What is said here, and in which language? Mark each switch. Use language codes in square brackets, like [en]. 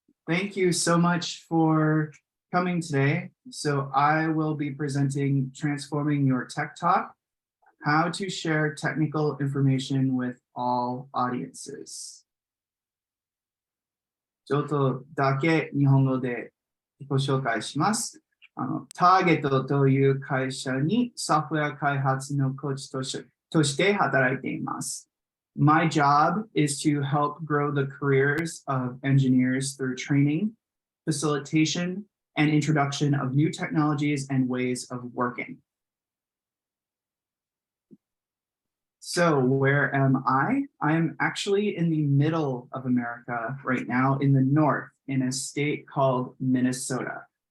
[en] Thank you so much for coming today. So I will be presenting Transforming Your Tech Talk, how to share technical information with all audiences. [ja] ちょっとだけ日本語で自己紹介します。ターゲットという会社にソフトウェア開発のコーチとして働いています。 [en] My job is to help grow the careers of engineers through training, facilitation, and introduction of new technologies and ways of working. So where am I? I'm actually in the middle of America right now, in the north, in a state called Minnesota.